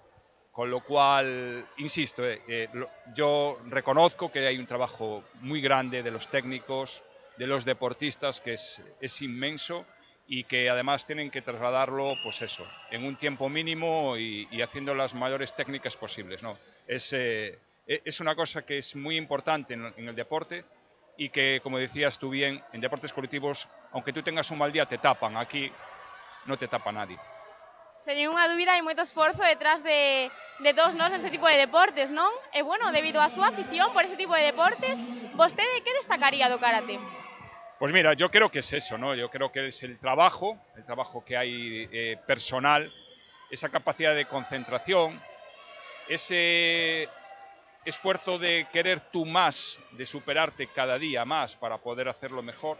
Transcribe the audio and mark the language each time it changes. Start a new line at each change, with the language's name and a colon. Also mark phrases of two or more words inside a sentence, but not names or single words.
Spanish: Con lo cual, insisto, yo reconozco que hay un trabajo muy grande de los técnicos, de los deportistas, que es inmenso y que además tienen que trasladarlo, pues eso, en un tiempo mínimo y haciendo las mayores técnicas posibles, ¿no? Es una cosa que es muy importante en el deporte y que, como decías tú bien, en deportes colectivos, aunque tú tengas un mal día, te tapan. Aquí no te tapa nadie.
Galician: Sen ninguna dúbida, hai moito esforzo detrás de todos nós este tipo de deportes, non? E, bueno, debido á súa afición por este tipo de deportes, vostede que destacaría do karate?
Spanish: Pues mira, yo creo que es eso, ¿no? Yo creo que es el trabajo que hay personal, esa capacidad de concentración, ese esfuerzo de querer tú más, de superarte cada día más para poder hacerlo mejor.